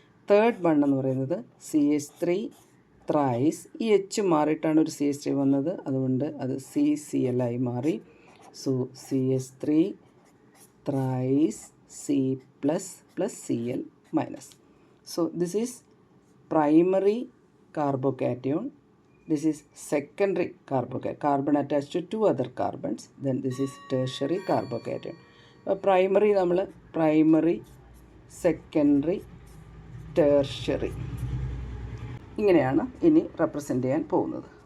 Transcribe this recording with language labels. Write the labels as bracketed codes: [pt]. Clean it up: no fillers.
[ml] Third one എന്ന് പറയുന്നത് CH3 thrice, ഈ H മാറിയിട്ടാണ് ഒരു CH3 വന്നത്, അതുകൊണ്ട് അത് CCl ആയി മാറി. [en] So CH3 thrice C plus Cl minus. So this is primary carbocation. This is secondary carbon attached to 2 other carbons. Then this is tertiary carbocation. [ml] Primary നമ്മൾ primary, secondary, tertiary ഇങ്ങനെയാണ് ഇനി represent ചെയ്യാൻ പോകുന്നത്.